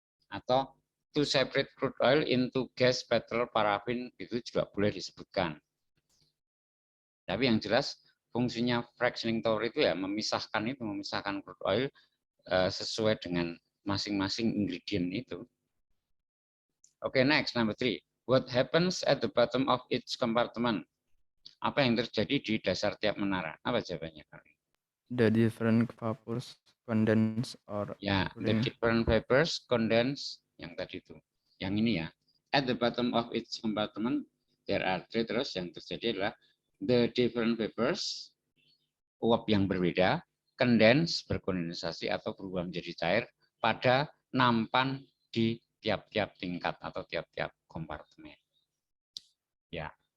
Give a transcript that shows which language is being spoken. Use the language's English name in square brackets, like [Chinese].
[Indonesian] Atau [English] to separate crude oil into gas, petrol, parafin [Indonesian] itu juga boleh disebutkan. Tapi yang jelas fungsinya fractioning tower itu ya memisahkan crude oil sesuai dengan masing-masing ingredient itu. [English] Oke, next number 3. What happens at the bottom of each compartment? [Indonesian] Apa yang terjadi di dasar tiap menara? Apa jawabannya kali? [English] The different vapors condense or Ya, the cooling. different vapors condense [Indonesian] yang tadi itu. Yang ini ya. [English] At the bottom of each compartment there are three, [Indonesian] terus yang terjadi adalah [English] the different vapors, [Indonesian] uap yang berbeda, condense berkondensasi atau berubah menjadi cair pada nampan di tiap-tiap tingkat atau tiap-tiap kompartemen. Ya.